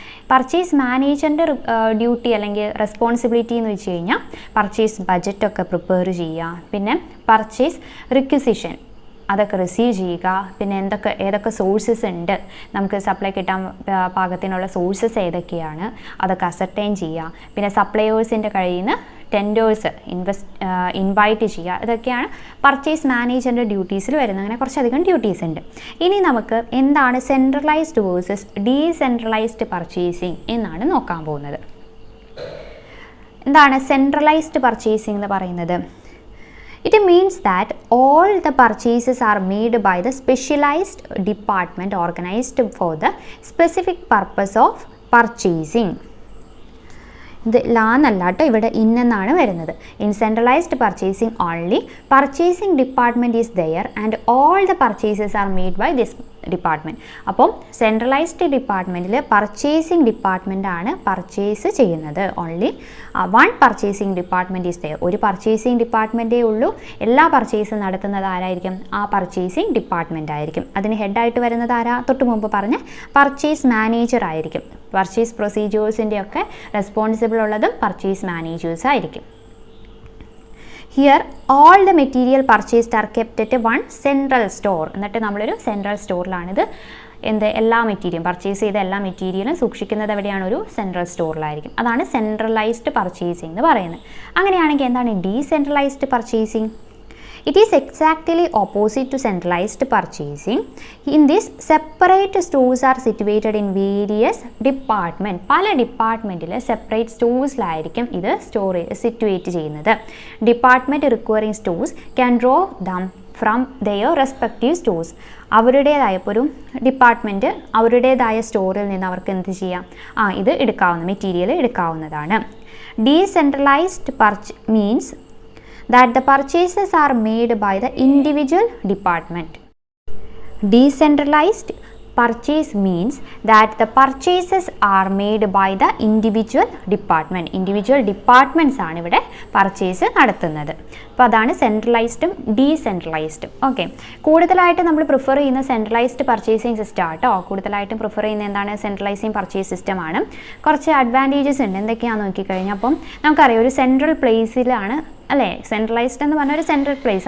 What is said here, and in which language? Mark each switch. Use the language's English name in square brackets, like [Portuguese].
[Malayalam] Purchase മാനേജറിൻ്റെ duty അല്ലെങ്കിൽ responsibility എന്ന് വെച്ച് കഴിഞ്ഞാൽ പർച്ചേസ് ബജറ്റൊക്കെ പ്രിപ്പയർ ചെയ്യുക, പിന്നെ പർച്ചേസ് റിക്വിസിഷൻ അതൊക്കെ റിസീവ് ചെയ്യുക, പിന്നെ ഏതൊക്കെ സോഴ്സസ് ഉണ്ട്, നമുക്ക് സപ്ലൈ കിട്ടാൻ പാകത്തിനുള്ള സോഴ്സസ് ഏതൊക്കെയാണ് അതൊക്കെ അസർട്ടൈൻ ചെയ്യുക, പിന്നെ സപ്ലയേഴ്സിൻ്റെ കയ്യിൽ നിന്ന് ടെൻഡേഴ്സ് ഇൻവൈറ്റ് ചെയ്യുക. ഇതൊക്കെയാണ് പർച്ചേസ് മാനേജറിൻ്റെ ഡ്യൂട്ടീസിൽ വരുന്നത്. അങ്ങനെ കുറച്ചധികം ഡ്യൂട്ടീസ് ഉണ്ട്. ഇനി നമുക്ക് എന്താണ് സെൻട്രലൈസ്ഡ് വേഴ്സസ് ഡീസെൻട്രലൈസ്ഡ് പർച്ചേസിങ് എന്നാണ് നോക്കാൻ പോകുന്നത്. എന്താണ് സെൻട്രലൈസ്ഡ് പർച്ചേസിംഗ് എന്ന് പറയുന്നത്? [English] It means that all the purchases are made by the specialized department organized for the specific purpose of purchasing. [Malayalam] ഇത് ലാന്നല്ലാട്ടോ, ഇവിടെ ഇന്നെന്നാണ് വരുന്നത്. [English] In centralised purchasing only purchasing department is there and all the purchases are made by this department. [Malayalam] അപ്പം centralised ഡിപ്പാർട്ട്മെൻറ്റിൽ purchasing ഡിപ്പാർട്ട്മെൻറ്റാണ് purchase ചെയ്യുന്നത്. [English] Only one purchasing department is there. [Malayalam] ഒരു purchasing ഡിപ്പാർട്ട്മെൻറ്റേ ഉള്ളൂ. എല്ലാ പർച്ചേസും നടത്തുന്നത് ആരായിരിക്കും? ആ പർച്ചേസിംഗ് ഡിപ്പാർട്ട്മെൻറ്റ് ആയിരിക്കും. അതിന് ഹെഡായിട്ട് വരുന്നത് ആരാ? തൊട്ട് മുമ്പ് പറഞ്ഞ പർച്ചേസ് മാനേജർ ആയിരിക്കും. പർച്ചേസ് പ്രൊസീജിയേഴ്സിൻ്റെ ഒക്കെ റെസ്പോൺസിബിൾ ഉള്ളതും പർച്ചേസ് മാനേജേഴ്സ് ആയിരിക്കും. [English] Here all the material purchased are kept at one central store. [Malayalam] എന്നിട്ട് നമ്മളൊരു സെൻട്രൽ സ്റ്റോറിലാണിത് എല്ലാ മെറ്റീരിയലും പർച്ചേസ് ചെയ്ത എല്ലാ മെറ്റീരിയലും സൂക്ഷിക്കുന്നത് എവിടെയാണ്? ഒരു സെൻട്രൽ സ്റ്റോറിലായിരിക്കും. അതാണ് സെൻട്രലൈസ്ഡ് പർച്ചേസിംഗ് എന്ന് പറയുന്നത്. അങ്ങനെയാണെങ്കിൽ എന്താണ് decentralised purchasing? [English] It is exactly opposite to centralized purchasing. In this, separate stores are situated in various departments. [Malayalam] പല ഡിപ്പാർട്ട്മെൻറ്റിൽ സെപ്പറേറ്റ് സ്റ്റോഴ്സിലായിരിക്കും ഇത് സിറ്റുവേറ്റ് ചെയ്യുന്നത്. [English] Department requiring stores can draw them from their respective stores. [Malayalam] അവരുടേതായ ഇപ്പോൾ ഒരു ഡിപ്പാർട്ട്മെൻറ്റ് അവരുടേതായ സ്റ്റോറിൽ നിന്ന് അവർക്ക് എന്ത് ചെയ്യാം, ഇത് മെറ്റീരിയൽ എടുക്കാവുന്നതാണ്. [English] Decentralized purchase means that the purchases are made by the individual department. Decentralized purchase means that the purchases are made by the individual department. [Malayalam] Individual departments ആണ് ഇവിടെ പർച്ചേസ് നടത്തുന്നത്. അപ്പോൾ അതാണ് സെൻട്രലൈസ്ഡും ഡീസെൻട്രലൈസ്ഡും. ഓക്കെ, കൂടുതലായിട്ട് നമ്മൾ പ്രിഫർ ചെയ്യുന്ന സെൻട്രലൈസ്ഡ് പർച്ചേസിങ് സിസ്റ്റം ആട്ടോ. കൂടുതലായിട്ടും പ്രിഫർ ചെയ്യുന്ന എന്താണ്, സെൻട്രലൈസിങ് പർച്ചേസ് സിസ്റ്റമാണ്. കുറച്ച് അഡ്വാൻറ്റേജസ് ഉണ്ട്. എന്തൊക്കെയാണെന്ന് നോക്കിക്കഴിഞ്ഞാൽ അപ്പം നമുക്കറിയാം ഒരു സെൻട്രൽ പ്ലേസിലാണ് അല്ലേ, സെൻട്രലൈസ്ഡ് എന്ന് പറഞ്ഞാൽ ഒരു സെൻട്രൽ പ്ലേസ്.